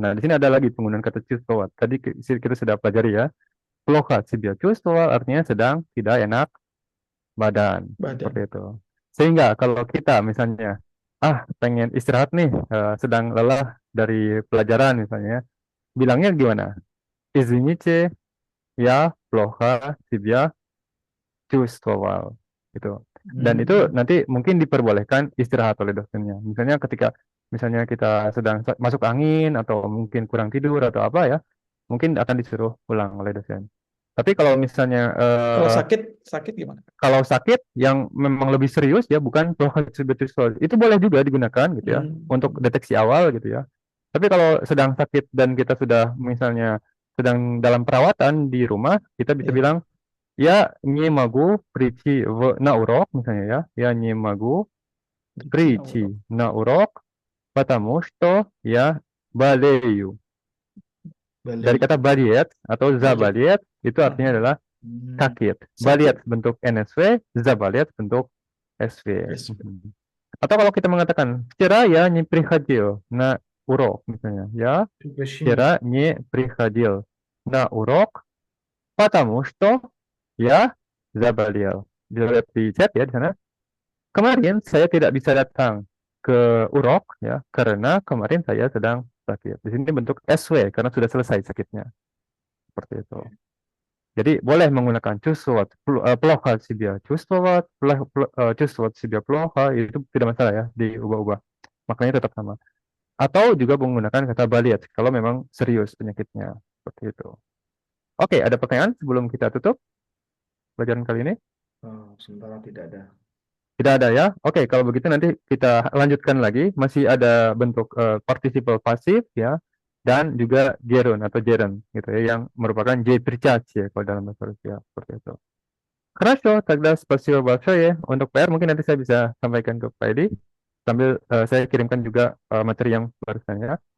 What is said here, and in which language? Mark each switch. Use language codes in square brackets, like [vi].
[id] Nah, di sini ada lagi penggunaan kata чувствовал. Tadi kita sudah pelajari ya. [ru] Плохо себя чувствовал [id] artinya sedang tidak enak badan. Seperti itu. Sehingga kalau kita misalnya pengen istirahat nih, sedang lelah dari pelajaran misalnya, bilangnya gimana? [ru] Извините, я плохо себя чувствовал. [id] Gitu. Dan itu nanti mungkin diperbolehkan istirahat oleh dosennya. Misalnya ketika kita sedang masuk angin atau mungkin kurang tidur atau apa ya, mungkin akan disuruh pulang oleh dosen. Tapi kalau misalnya kalau sakit gimana? Kalau sakit yang memang lebih serius ya, bukan itu boleh juga digunakan gitu ya untuk deteksi awal gitu ya. Tapi kalau sedang sakit dan kita sudah misalnya sedang dalam perawatan di rumah, kita bisa bilang [ru] я не могу прийти на урок, [id] misalnya ya. [ru] Я не могу прийти на урок, потому что я болею. [id] Dari kata болеть atau заболеть itu artinya adalah sakit. Болеть bentuk NSW, заболеть bentuk SV. Atau kalau kita mengatakan [ru] вчера я не приходил на урок, [id] misalnya ya. [ru] Вчера не приходил на урок, потому что ya заболел. [id] Bisa lihat di chat ya di sana. Kemarin saya tidak bisa datang ke urok ya karena kemarin saya sedang sakit. Di sini bentuk SW karena sudah selesai sakitnya. Seperti itu. Jadi boleh menggunakan чувствовать, [ru] плохо себя чувствовать, чувствовать себя плохо, [id] itu tidak masalah ya, diubah-ubah. Maknanya tetap sama. Atau juga menggunakan kata болеть kalau memang serius penyakitnya. Seperti itu. Oke, ada pertanyaan sebelum kita tutup pelajaran kali ini? Sementara tidak ada. Tidak ada ya? Oke, kalau begitu nanti kita lanjutkan lagi. Masih ada bentuk participle pasif ya. dan juga Jeroen atau Jeren gitu ya, yang merupakan J Percach ya kalau dalam bahasa Rusia seperti itu. [ru] Хорошо, тогда спасибо большое. [id] Untuk PR mungkin nanti saya bisa sampaikan ke Pak Edi sambil saya kirimkan juga materi yang barusan ya.